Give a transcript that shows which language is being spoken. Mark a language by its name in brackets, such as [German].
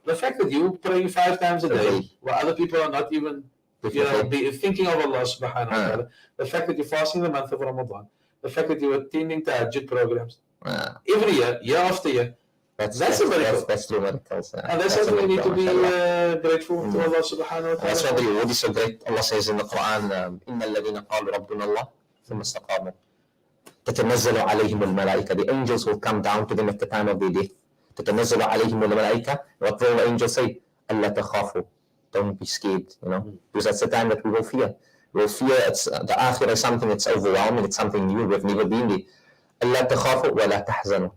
[English] The fact that you pray 5 times a day, while other people are not even, be thinking of Allah subhanahu wa ta'ala, the fact that you're fasting the month of Ramadan, the fact that you're attending tahajjud programs, every year after year, that's a miracle. That's true miracles. And that's something we need to be grateful to Allah subhanahu wa ta'ala. That's why the reward is so great. Allah says in the Quran, [Arabic] إِنَّ الَّذِينَ قَالُوا رَبُّنَا اللَّهُ ثُمَّ اسْتَقَامُوا تَتَنَزَّلُ عَلَيْهِمُ الْمَلَائِكَةُ. [English] The angels will come down to them at the time of their death. [Arabic] تَتَنَزَّلُ عَلَيْهِمُ الْمَلَائِكَةُ. [English] What will the angels say? [Arabic] أَلَّا تَخَافُوا. [English] Don't be scared, because that's the time that we will fear. We will fear. The akhirah is something that's overwhelming. It's something new. We've never been there. [Arabic] أَلَّا تَخَافُوا وَلَا تَحْزَنُوا.